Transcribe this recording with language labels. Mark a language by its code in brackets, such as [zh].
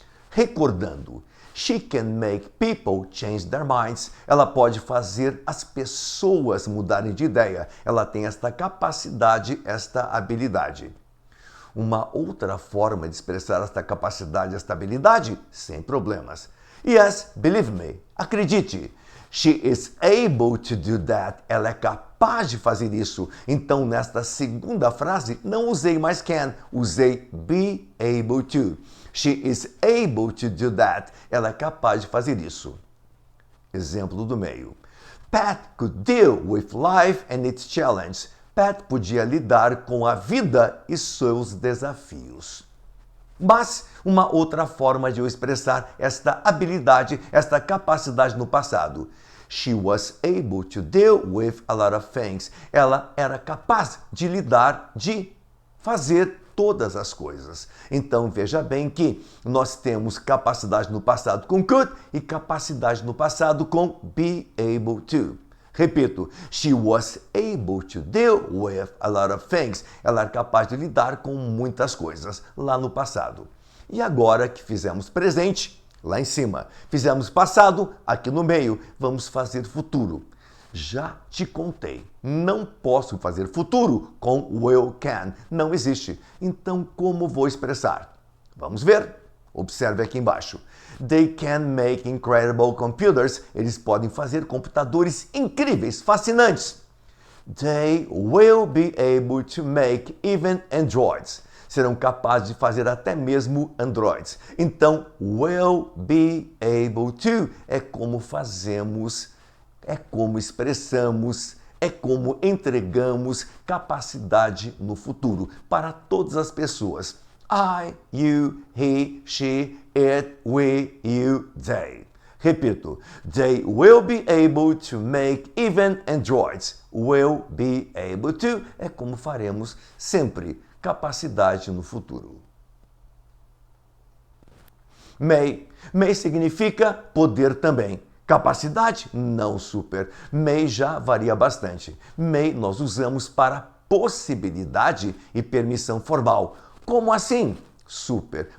[pt] Recordando, [en] she can make people change their minds. [pt] Ela pode fazer as pessoas mudarem de ideia. Ela tem esta capacidade, esta habilidade. Uma outra forma de expressar esta capacidade, esta habilidade, sem problemas. [en] Yes, believe me, [pt] acredite. [en] She is able to do that. [pt] Ela é capaz de fazer isso. Então, nesta segunda frase, não usei mais can, usei be able to. [en] She is able to do that. [pt] Ela é capaz de fazer isso. Exemplo do meio. [en] Pat could deal with life and its challenges. [pt] Pat podia lidar com a vida e seus desafios. Mas uma outra forma de eu expressar esta habilidade, esta capacidade no passado. [en] She was able to deal with a lot of things. [pt] Ela era capaz de lidar, de fazer todas as coisas. Então veja bem que nós temos capacidade no passado com could e capacidade no passado com be able to. Repito, [en] she was able to deal with a lot of things. [pt] Ela era capaz de lidar com muitas coisas lá no passado. E agora que fizemos presente, lá em cima, fizemos passado, aqui no meio, vamos fazer futuro. Já te contei, não posso fazer futuro com will can, não existe. Então, como vou expressar? Vamos ver. Observe aqui embaixo. [en] They can make incredible computers. [pt] Eles podem fazer computadores incríveis, fascinantes. [en] They will be able to make even androids. [pt] Serão capazes de fazer até mesmo androids. Então, will be able to é como fazemos, é como expressamos, é como entregamos capacidade no futuro para todas as pessoas. [en] I, you, he, she, it, we, you, they. [pt] Repito, [en] they will be able to make even androids. [pt] Will be able to é como faremos sempre. Capacidade no futuro. May. May significa poder também. Capacidade? Não, super. May já varia bastante. May nós usamos para possibilidade e permissão formal. Como assim? Super.